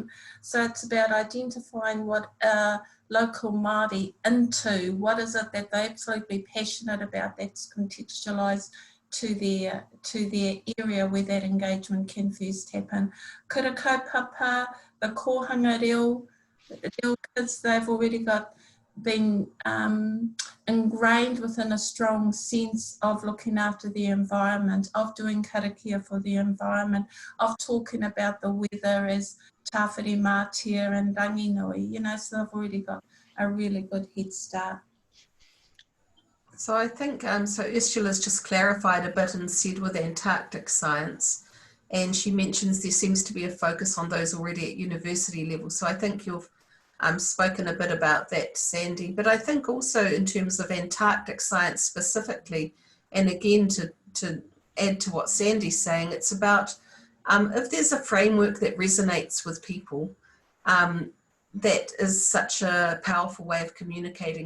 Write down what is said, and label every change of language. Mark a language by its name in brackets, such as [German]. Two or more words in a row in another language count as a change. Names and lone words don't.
[English] So it's about identifying what local Māori into, what is it that they're absolutely passionate about that's contextualised to their area where that engagement can first happen. [Māori] Kura kaupapa, [English] the [Māori] kōhanga reo [English] kids, they've already been ingrained within a strong sense of looking after the environment, of doing karakia for the environment, of talking about the weather as [Māori] tāwhiri mātia [English] and ranginui, you know, so they've already got a really good head start. So I think, so Ursula's just clarified a bit and said with Antarctic science, and she mentions there seems to be a focus on those already at university level. So I think you've spoken a bit about that, Sandy, but I think also in terms of Antarctic science specifically, and again to add to what Sandy's saying, it's about if there's a framework that resonates with people, that is such a powerful way of communicating.